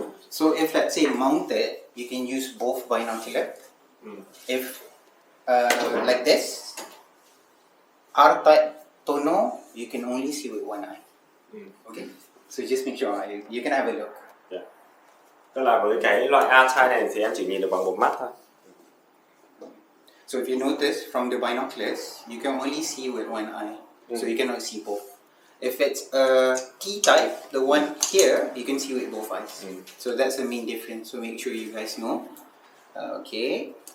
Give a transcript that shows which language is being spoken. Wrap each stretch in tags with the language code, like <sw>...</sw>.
<en>So if let's say mounted, you can use both binocular. If like this, R-type tonneau, you can only see with one eye. Okay, so just make sure you can have a look.</en> <vi>Tức là với cái loại R-type này thì em chỉ nhìn được bằng một mắt thôi.</vi> <en>So if you notice from the binoculars, you can only see with one eye, so you cannot see both. If it's a T-type, the one here, you can see with both eyes. So that's the main difference. So make sure you guys know. Okay.</en>